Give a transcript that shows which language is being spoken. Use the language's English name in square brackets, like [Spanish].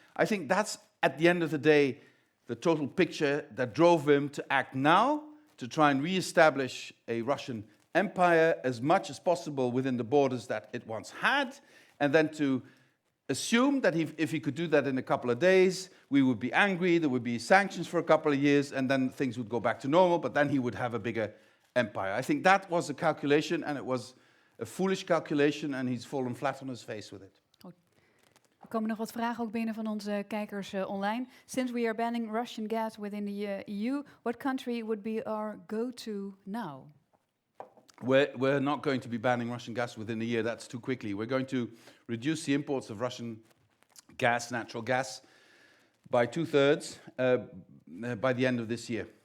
[English] I think that's, at the end of the day, the total picture that drove him to act now, to try and reestablish a Russian empire as much as possible within the borders that it once had, and then to assume that if he could do that in a couple of days, we would be angry, there would be sanctions for a couple of years, and then things would go back to normal, but then he would have a bigger empire. I think that was a calculation, and it was a foolish calculation, and he's fallen flat on his face with it. [Dutch] Er komen nog wat vragen ook binnen van onze kijkers online. [English] Since we are banning Russian gas within the EU, what country would be our go-to now? We're not going to be banning Russian gas within a year. That's too quickly. We're going to reduce the imports of Russian gas, natural gas, by 2/3 by the end of this year.